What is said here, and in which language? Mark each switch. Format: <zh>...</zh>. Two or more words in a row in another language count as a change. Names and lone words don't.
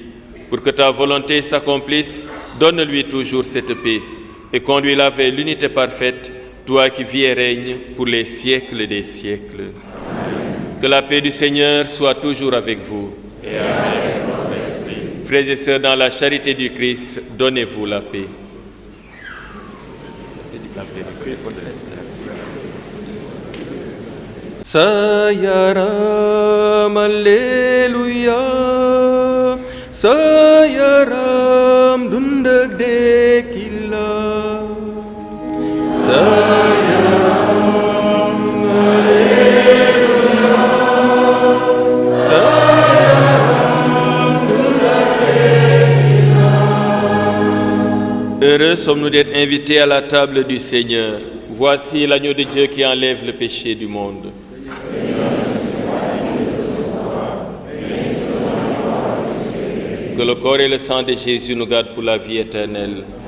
<fr>Pour que ta volonté s'accomplisse, donne-lui toujours cette paix et conduis-la vers l'unité parfaite, toi qui vis et règnes pour les siècles des siècles. Amen. Que la paix du Seigneur soit toujours avec vous. Et avec votre esprit. Frères et sœurs, dans la charité du Christ, donnez-vous la paix. Sayaram, Alleluia, Sayaram, Dundag Dekila, Sayaram, Alleluia, Sayaram, Dundag Dekila. Heureux sommes-nous d'être invités à la table du Seigneur. Voici l'agneau de Dieu qui enlève le péché du monde. Que le corps et le sang de Jésus nous gardent pour la vie éternelle.</fr>